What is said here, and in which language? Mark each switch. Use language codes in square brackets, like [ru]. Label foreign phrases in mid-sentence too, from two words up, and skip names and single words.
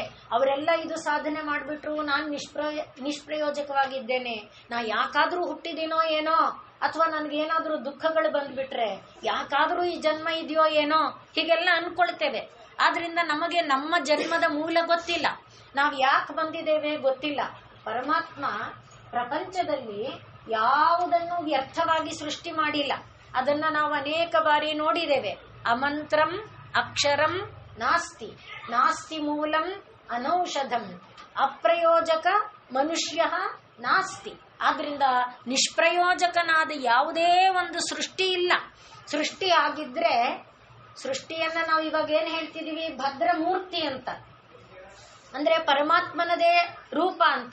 [kn] ಅವರೆಲ್ಲ ಇದು ಸಾಧನೆ ಮಾಡ್ಬಿಟ್ರು, ನಾನು ನಿಷ್ಪ್ರಯೋಜಕವಾಗಿದ್ದೇನೆ, ನಾ ಯಾಕಾದ್ರೂ ಹುಟ್ಟಿದೀನೋ ಏನೋ, ಅಥವಾ ನನ್ಗೇನಾದ್ರೂ ದುಃಖಗಳು ಬಂದ್ಬಿಟ್ರೆ ಯಾಕಾದ್ರೂ ಈ ಜನ್ಮ ಇದೆಯೋ ಏನೋ, ಹೀಗೆಲ್ಲ ಅನ್ಕೊಳ್ತೇವೆ. ಆದ್ರಿಂದ ನಮಗೆ ನಮ್ಮ ಜನ್ಮದ ಮೂಲ ಗೊತ್ತಿಲ್ಲ, ನಾವು ಯಾಕೆ ಬಂದಿದ್ದೇವೆ ಗೊತ್ತಿಲ್ಲ. ಪರಮಾತ್ಮ ಪ್ರಪಂಚದಲ್ಲಿ ಯಾವುದನ್ನು ವ್ಯರ್ಥವಾಗಿ ಸೃಷ್ಟಿ ಮಾಡಿಲ್ಲ. ಅದನ್ನ ನಾವು ಅನೇಕ ಬಾರಿ ನೋಡಿದ್ದೇವೆ. [sa] ಅಮಂತ್ರಂ ಅಕ್ಷರಂ ನಾಸ್ತಿ, ನಾಸ್ತಿ ಮೂಲಂ ಅನೌಷಧಂ, ಅಪ್ರಯೋಜಕ ಮನುಷ್ಯ ನಾಸ್ತಿ. [kn] ಆದ್ರಿಂದ ನಿಷ್ಪ್ರಯೋಜಕನಾದ ಯಾವುದೇ ಒಂದು ಸೃಷ್ಟಿ ಇಲ್ಲ. ಸೃಷ್ಟಿ ಆಗಿದ್ರೆ, ಸೃಷ್ಟಿಯನ್ನ ನಾವು ಇವಾಗ ಏನ್ ಹೇಳ್ತಿದೀವಿ? ಭದ್ರಮೂರ್ತಿ ಅಂತ. ಅಂದ್ರೆ ಪರಮಾತ್ಮನದೇ ರೂಪ ಅಂತ.